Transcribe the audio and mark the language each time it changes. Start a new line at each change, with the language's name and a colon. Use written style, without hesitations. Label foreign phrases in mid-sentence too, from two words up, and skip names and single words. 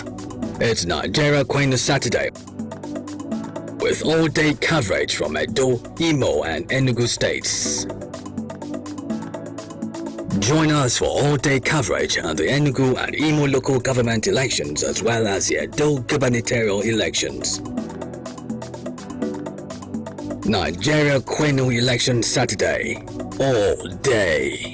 English: It's Nigeria Queen Saturday, with all-day coverage from Edo, Imo and Enugu states. Join us for all-day coverage on the Enugu and Imo local government elections, as well as the Edo gubernatorial elections. Nigeria Quenu Election Saturday, all day.